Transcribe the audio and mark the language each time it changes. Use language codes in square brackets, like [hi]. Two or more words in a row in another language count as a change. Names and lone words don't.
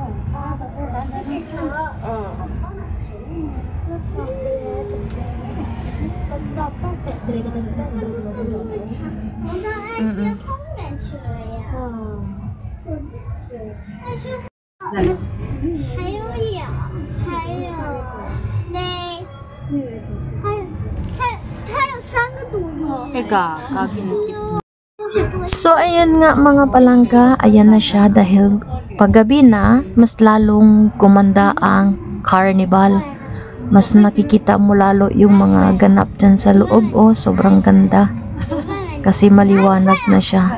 [zh] 我们到爱心公园去了呀。爱心还有羊，还有嘞，还有3个动物。 [ceb] Eka, kaginit. [tl] So, ayan nga mga palangga, ayan na siya dahil paggabi na, mas lalong gumanda ang carnival. Mas nakikita mo lalo yung mga ganap dyan sa loob. Oh, sobrang ganda. Kasi maliwanag na siya.